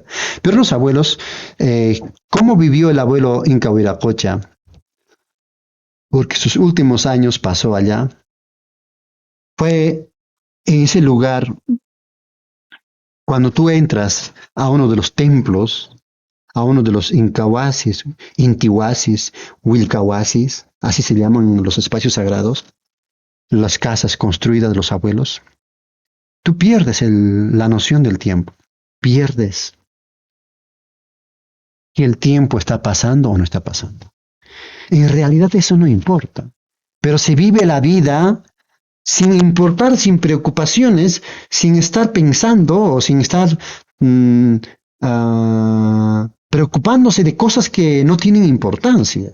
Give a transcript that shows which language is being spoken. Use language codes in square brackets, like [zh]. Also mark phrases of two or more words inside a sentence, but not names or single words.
[es] Pero los abuelos, ¿cómo vivió el abuelo Inca Huiracocha? Porque sus últimos años pasó allá, fue en ese lugar, cuando tú entras a uno de los templos, a uno de los incahuasis, intihuasis, wilcahuasis, así se llaman los espacios sagrados, las casas construidas de los abuelos, tú pierdes la noción del tiempo, pierdes que el tiempo está pasando o no está pasando. En realidad eso no importa, pero se vive la vida sin importar, sin preocupaciones, sin estar pensando o sin estar preocupándose de cosas que no tienen importancia.